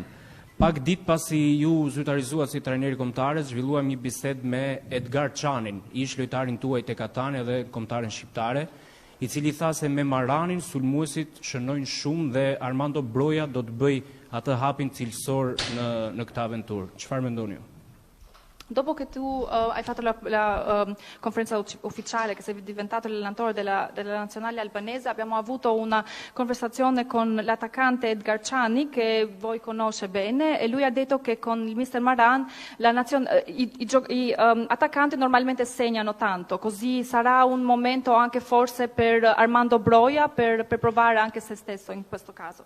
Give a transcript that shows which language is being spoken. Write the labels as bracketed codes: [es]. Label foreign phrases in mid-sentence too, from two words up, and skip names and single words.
[sq] Pak ditë pasi ju zyrtarizuat si trajneri kombëtar, zhvilluam një bisedë me Edgar Çanin, ish lojtarin tuaj tek Atane dhe kombëtaren shqiptare, i cili tha se me Maranin sulmuesit shënojnë shumë dhe Armando Broja do të bëj atë hapin cilësor në këtë aventurë. Çfarë mendoni ju? [it] Dopo che tu hai fatto la conferenza ufficiale che sei diventato allenatore della nazionale albanese, abbiamo avuto una conversazione con l'attaccante Edgar Çani, che voi conosce bene, e lui ha detto che con il mister Maran i attaccanti normalmente segnano tanto, così sarà un momento anche forse per Armando Broja per provare anche se stesso in questo caso.